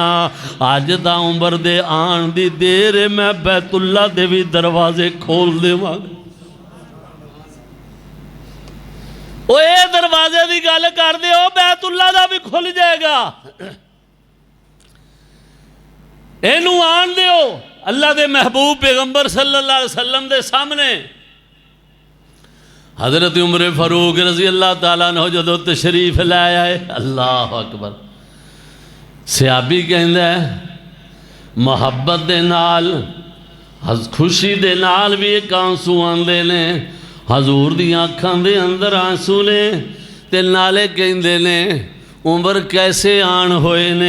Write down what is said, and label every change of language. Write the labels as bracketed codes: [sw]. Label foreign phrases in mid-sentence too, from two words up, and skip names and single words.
[pa] ਅੱਜ ਦਾ ਉਮਰ ਦੇ ਆਣ ਦੀ ਦੇਰ ਹੈ, ਮੈਂ ਬੈਤੁੱਲਾ ਦੇ ਵੀ ਦਰਵਾਜ਼ੇ ਖੋਲ੍ਹ ਦੇਵਾਂਗਾ। ਓ ਏ ਦਰਵਾਜ਼ੇ ਕੀ ਗੱਲ ਕਰਦੇ, ਬੈਤੁੱਲਾ ਦਾ ਵੀ ਖੁੱਲ੍ਹ ਜਾਏਗਾ। ਇਨੂੰ ਆਣ ਦਿਓ ਅੱਲਾਹ ਦੇ ਮਹਿਬੂਬ ਪੈਗ਼ੰਬਰ [ar] صلى الله عليه وسلم [pa] ਦੇ ਸਾਹਮਣੇ। हज़रत उमर फारूक [ar] رضي الله تعالى عنه [pa] ਜਦੋਂ ਤਸ਼ਰੀਫ਼ ਲੈ ਆਏ, [ar] الله أكبر. [pa] ਸਹਾਬੀ ਕਹਿੰਦਾ ਮੁਹੱਬਤ ਦੇ ਨਾਲ ਖ਼ੁਸ਼ੀ ਦੇ ਨਾਲ ਵੀ ਇੱਕ ਅੱਥਰੂ ਆਂਦੇ ਨੇ। ਹਜ਼ੂਰ ਦੀ ਅੱਖਾਂ ਦੇ ਅੰਦਰ ਅੰਸੂ ਨੇ ਤੇ ਨਾਲੇ ਕਹਿੰਦੇ ਨੇ ਉਮਰ ਕੈਸੇ ਆਣ ਹੋਏ ਨੇ।